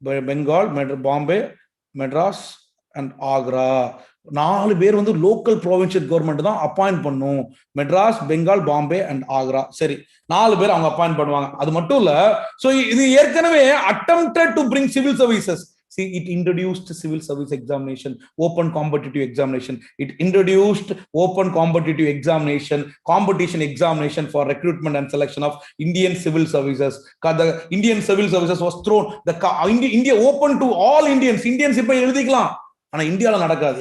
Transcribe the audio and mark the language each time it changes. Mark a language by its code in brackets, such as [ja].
[en] Bengal, Bombay, Madras and Agra. [ta] 4 பேர் வந்து local provincial government தான் அப்பாயிண்ட் பண்ணும். மெட்ராஸ், பெங்கால், பாம்பே அண்ட் ஆக்ரா. சரி, 4 பேர் அவங்க அப்பாயிண்ட் பண்ணுவாங்க. அது மட்டும் இல்ல, சோ இது ஏற்கனவே [en] attempted to bring civil services. See, it introduced civil service examination, open competitive examination. It introduced open competitive examination, competition examination for recruitment and selection of Indian civil services. The Indian civil services was thrown. The India open to all Indians. [ta] Indians இப்ப எழுதிக்கலாம், ஆனா இந்தியால நடக்காது.